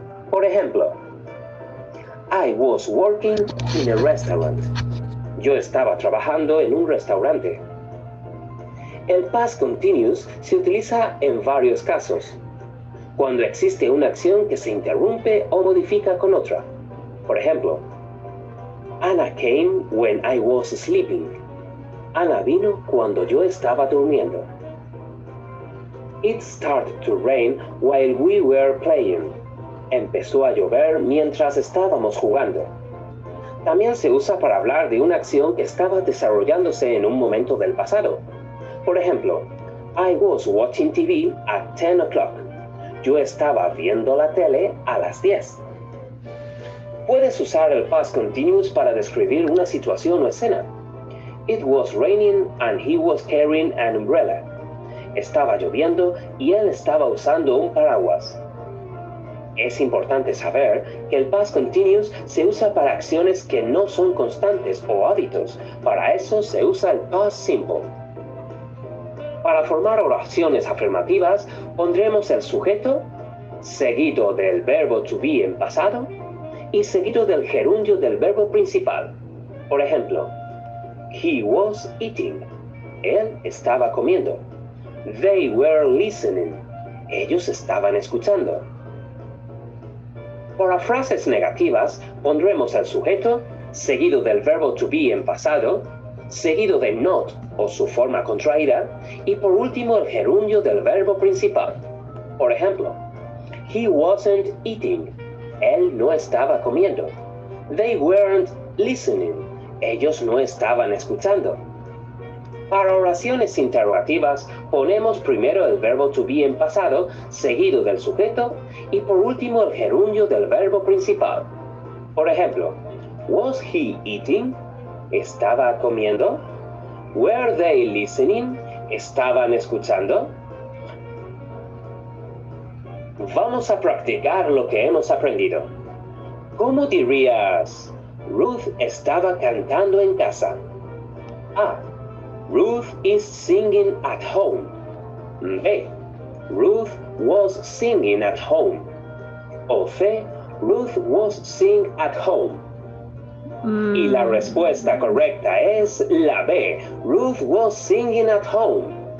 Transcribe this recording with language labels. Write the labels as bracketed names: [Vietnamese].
[Spanish] Por ejemplo, [English] I was working in a restaurant. [Spanish] Yo estaba trabajando en un restaurante. El past continuous se utiliza en varios casos. Cuando existe una acción que se interrumpe o modifica con otra. Por ejemplo, [English] Anna came when I was sleeping. [Spanish] Ana vino cuando yo estaba durmiendo. [English] It started to rain while we were playing. [Spanish] Empezó a llover mientras estábamos jugando. También se usa para hablar de una acción que estaba desarrollándose en un momento del pasado. Por ejemplo, [English] I was watching TV at 10 o'clock. [Spanish] Yo estaba viendo la tele a las 10. Puedes usar el past continuous para describir una situación o escena. [English] It was raining and he was carrying an umbrella. [Spanish] Estaba lloviendo y él estaba usando un paraguas. Es importante saber que el past continuous se usa para acciones que no son constantes o hábitos. Para eso se usa el past simple. Para formar oraciones afirmativas, pondremos el sujeto, seguido del verbo to be en pasado, y seguido del gerundio del verbo principal. Por ejemplo, [English] he was eating. [Spanish] Él estaba comiendo. [English] They were listening. [Spanish] Ellos estaban escuchando. Para frases negativas, pondremos el sujeto, seguido del verbo to be en pasado, seguido de not o su forma contraída, y por último el gerundio del verbo principal. Por ejemplo, [English] he wasn't eating. [Spanish] Él no estaba comiendo. [English] They weren't listening. [Spanish] Ellos no estaban escuchando. Para oraciones interrogativas, ponemos primero el verbo to be en pasado, seguido del sujeto, y por último el gerundio del verbo principal. Por ejemplo, [English] was he eating? [Spanish] ¿Estaba comiendo? [English] Were they listening? [Spanish] ¿Estaban escuchando? Vamos a practicar lo que hemos aprendido. ¿Cómo dirías? Ruth estaba cantando en casa. [English] A. Ruth is singing at home. B. Ruth was singing at home. O C. Ruth was singing at home. [Spanish] Y la respuesta correcta es la B. [English] Ruth was singing at home.